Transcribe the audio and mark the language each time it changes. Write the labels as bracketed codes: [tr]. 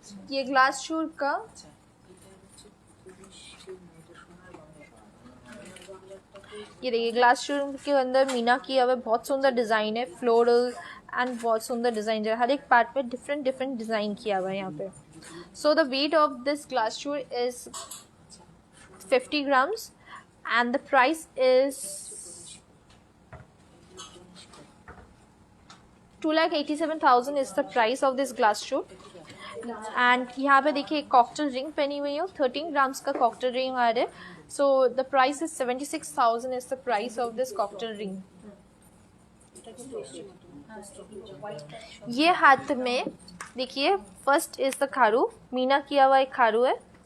[hi] ये ग्लास चूर का ये देखिए ग्लास चूर के अंदर मीना किया हुआ बहुत सुंदर डिजाइन है, फ्लोरल एंड बहुत सुंदर डिजाइन है. हर एक पार्ट पे डिफरेंट डिफरेंट डिजाइन किया हुआ है यहाँ पे. [en] So the weight of this glass shoe is 50 grams and the price is 2,87,000 is the price of this glass shoe. [hi] And यहाँ पे देखिए कॉकटेल रिंग पहनी हुई है, 13 grams का कॉकटेल रिंग आ रहा है. [en] So the price is 76,000 is the price of this cocktail ring. [hi] ये हाथ में देखिए फर्स्ट इज द खारू, मीना किया हुआ एक खारू है.